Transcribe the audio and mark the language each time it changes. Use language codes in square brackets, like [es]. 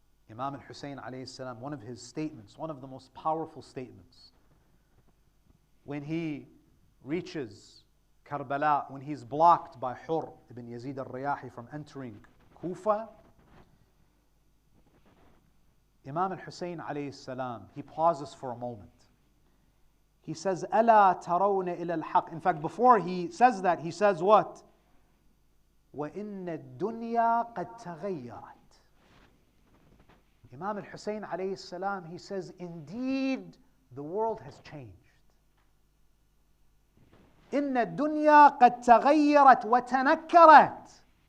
[en] Imam al-Hussein alayhi salam, one of his statements, one of the most powerful statements, when he reaches Karbala, when he's blocked by Hur ibn Yazid al-Riyahi from entering Kufa, Imam al-Hussein alayhi salam, he pauses for a moment. He says, [ar] أَلَا تَرَوْنَ إِلَى الْحَقِّ. [en] In fact, before he says that, he says what? [ar] وَإِنَّ الدُّنْيَا قَدْ تَغَيَّرَتْ. [en] Imam al-Hussein alayhi salam, he says, indeed, the world has changed. [ar] إِنَّ الدُّنْيَا قَدْ تَغَيَّرَتْ وَتَنَكَّرَتْ.